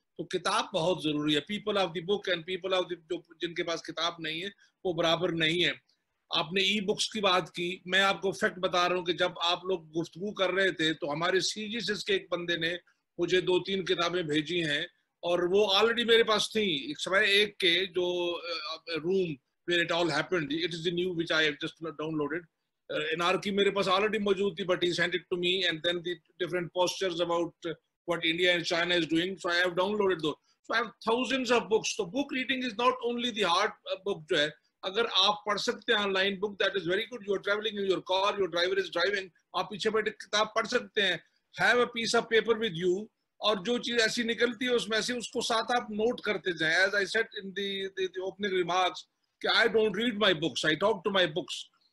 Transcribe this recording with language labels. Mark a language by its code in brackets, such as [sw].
[hi] तो किताब बहुत जरूरी है. [en] people of the book and people of the [hi] जिनके पास किताब नहीं है वो बराबर नहीं है. आपने ई बुक्स की बात की. मैं आपको फैक्ट बता रहा हूँ कि जब आप लोग गुफ्तगू कर रहे थे तो हमारे CGS के एक बंदे ने मुझे 2-3 किताबें भेजी हैं और वो ऑलरेडी मेरे पास थी. एक के जो room [en] where it all happened, it is the new which I have just downloaded. Anarchy [hi] मेरे पास ऑलरेडी मौजूद थी, [en] but he sent it to me, and then the different postures about what India and China is doing, so I have downloaded those. So I have thousands of books. So book reading is not only the hard book [hi] जो है, अगर आप पढ़ सकते हैं online book, [en] That is very good. You are travelling in your car, your driver is driving, [hi] आप पीछे बैठे किताब पढ़ सकते हैं. [en] have a piece of paper with you, [hi] और जो चीज ऐसी निकलती है उसमें से उसको साथ आप नोट करते जाएं. [en] As I said in the opening remarks कि I don't read my books, I talk to my books.